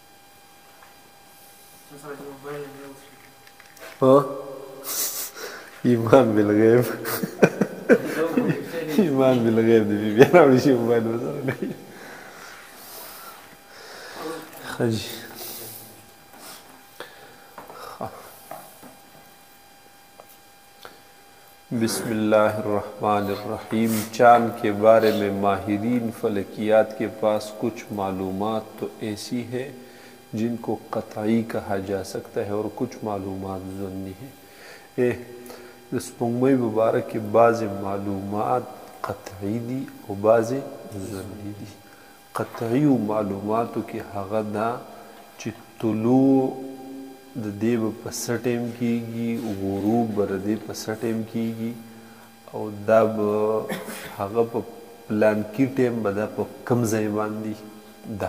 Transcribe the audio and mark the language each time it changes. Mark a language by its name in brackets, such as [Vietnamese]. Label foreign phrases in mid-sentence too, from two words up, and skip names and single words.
[Pashto] ایمان بالغیب ایمان بالغیب دی بیا راوړي شي موبایل ورسره کوي. ښه جي [Arabic] بسم اللہ الرحمن الرحیم. [Urdu] چاند کے بارے میں ماہرین فلکیات کے پاس کچھ معلومات تو ایسی ہے جن کو قطعی کہا جا سکتا ہے اور کچھ معلومات ظنی ہے. [Pashto] سپوږمۍ مبارک [Urdu] کے بعض معلومات قطعی دی اور بعض ظنی دی. [Pashto] قطعی معلوماتو کې هغه دا چې طلوع د دې به په څه ټایم کېږي، غروب به د دې په څه ټایم کېږي، او دا به هغه په پلانکي ټایم به دا په کوم ځای باندې ده.